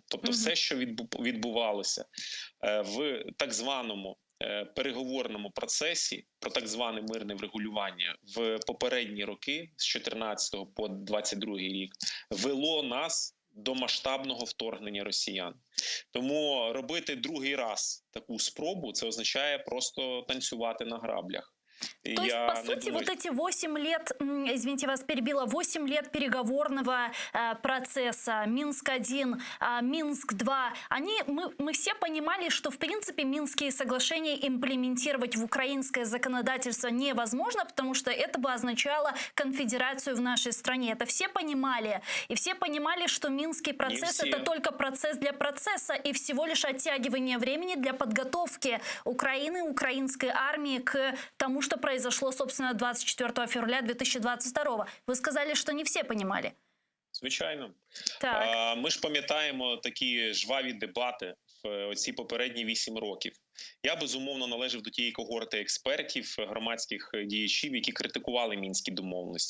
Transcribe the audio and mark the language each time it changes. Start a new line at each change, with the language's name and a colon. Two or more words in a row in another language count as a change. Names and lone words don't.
Ukrainian: Тобто все, що відбувалося в так званому переговорному процесі про так зване мирне врегулювання в попередні роки, з 14 по 22 рік, вело нас до масштабного вторгнення росіян. Тому робити другий раз таку спробу, це означає просто танцювати на граблях.
Russian: То есть, по сути, вот эти 8 лет, извините, вас перебила, 8 лет переговорного процесса, Минск-1, Минск-2, мы все понимали, что, в принципе, Минские соглашения имплементировать в украинское законодательство невозможно, потому что это бы означало конфедерацию в нашей стране. Это все понимали. И все понимали, что Минский процесс – это только процесс для процесса и всего лишь оттягивание времени для подготовки Украины, украинской армии к тому, что произошло, собственно, 24 февраля 2022.
Ukrainian: Ви сказали, що не всі розуміли. Звичайно. Так. Ми ж пам'ятаємо такі жваві дебати в оці попередні 8 років. Я, безумовно, належав до тієї когорти експертів, громадських діячів, які критикували мінські домовленості.